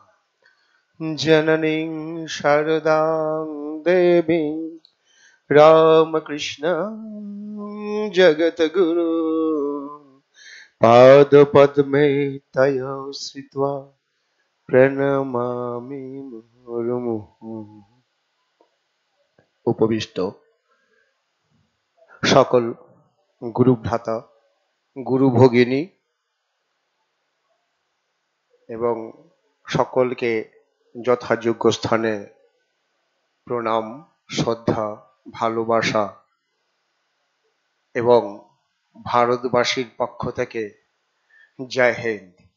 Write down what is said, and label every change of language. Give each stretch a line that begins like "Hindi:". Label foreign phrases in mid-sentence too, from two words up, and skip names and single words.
Sanskrit: जननीं शारदां देवीं रामकृष्ण जगद्गुरु पादपद्मे तयो श्रित्वा प्रणमामि मुहुर्मुहुः।
Bangla: উপবিষ্ট সকল গুরু ভ্রাতা, গুরু ভগিনী এবং সকলকে যথাযোগ্য স্থানে প্রণাম, শ্রদ্ধা, ভালোবাসা এবং ভারতবাসীর পক্ষ থেকে জয় হিন্দ।